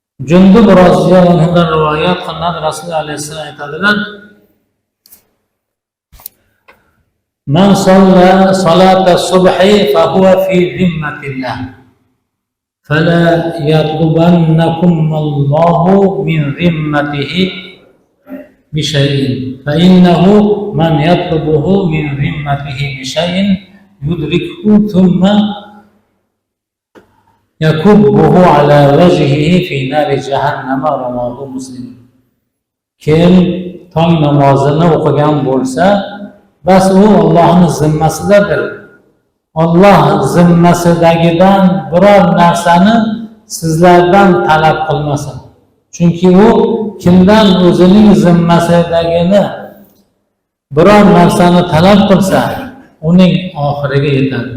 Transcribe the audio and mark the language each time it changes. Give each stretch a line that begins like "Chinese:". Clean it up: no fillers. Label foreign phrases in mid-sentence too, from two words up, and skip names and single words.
Uzbek: Jundub roziyallohu anhudan rivoyat qilinadi, Rasululloh alayhissalom aytadilar:
Arabic: "من صلى صلاة الصبح فهو في ذمة الله. فلا يطلبنكم الله من ذمته بشيء. فإنه من يطلبه من ذمته بشيء يدركه ثم يكبه على وجهه في نار جهنم." رواه مسلم.
Uzbek: Kim tong namozini o'qigan bo'lsa, bas u Allohning zimmasidadir. Alloh zimmasidagidan biror narsani sizlardan talab qilmasin. Chunki u kimdan o'zining zimmasidagini biror narsani talab qilsa, uning oxiriga yetadi.